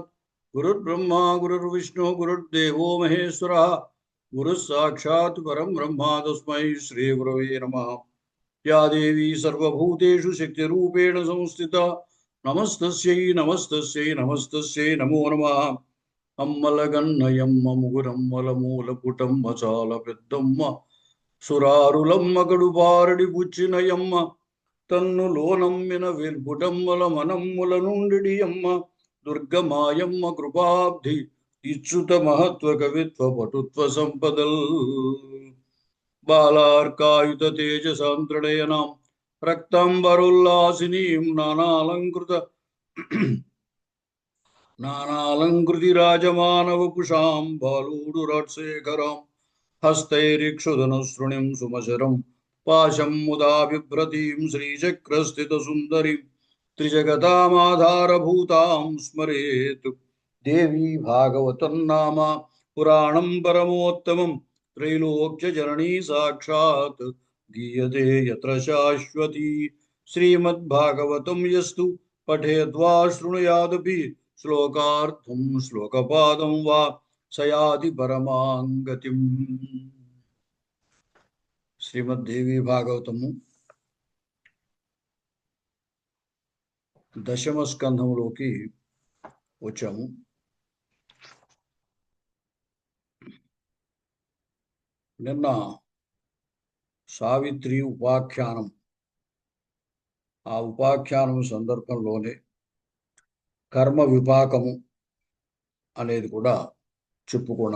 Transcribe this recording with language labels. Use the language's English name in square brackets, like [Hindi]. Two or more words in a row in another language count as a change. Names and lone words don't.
[Sanskrit] गुरुर्ब्रह्मा गुरुर्विष्णु गुरुर्देवो महेश्वरः गुरुः साक्षात् परं ब्रह्म तस्मै श्रीगुरवे नमः। या देवी सर्वभूतेषु शक्तिरूपेण संस्थिता नमस्तस्यै नमस्तस्यै नमस्तस्यै नमो नमः। [Telugu] అమ్మలగన్నయమ్మ ముగురమ్మలమూలపుటం మచాల పెద్దమ్మ సురారులమ్మ కడుపారడి పుచ్చినయమ్మ తన్ను లోనమ్మిన వెల్పుటమ్మల మనమ్ముల నుండియమ్మ దుర్గమాయమ్మ కృపాబ్ధి ఇచ్చుత మహత్వ కవిత్వ పటుత్వ సంపదల్ [Sanskrit] बालार्कायुत तेजसांत्रणयनां रक्तांबरुल्लासिनीं नानालंकृति राजमानवपुषां बालूडु राट्शेखरां हस्तैरिक्षुधनुसृणिं सुमशरं पाशं मुदा बिभ्रतीं श्रीचक्रस्थितसुन्दरीं त्रिजगतामाधारभूतां स्मरेत्। देवी भागवतं नाम पुराणं परमोत्तमं त्रैलोक्यजननी साक्षात् गीयते यत्र शाश्वती। श्रीमद्भागवतं यस्तु पठेद्वा शृणुयादपि श्लोकार्थं श्लोकपादं वा सयाति परमांगतिम। [Telugu] श्रीमद्देवी भागवतము దశమ స్కంధంలోకి వచ్చాము. నిన్న సావిత్రి ఉపాఖ్యానం, ఆ ఉపాఖ్యానం సందర్భంలోనే కర్మ విపాకము అనేది కూడా చెప్పుకున్నాం.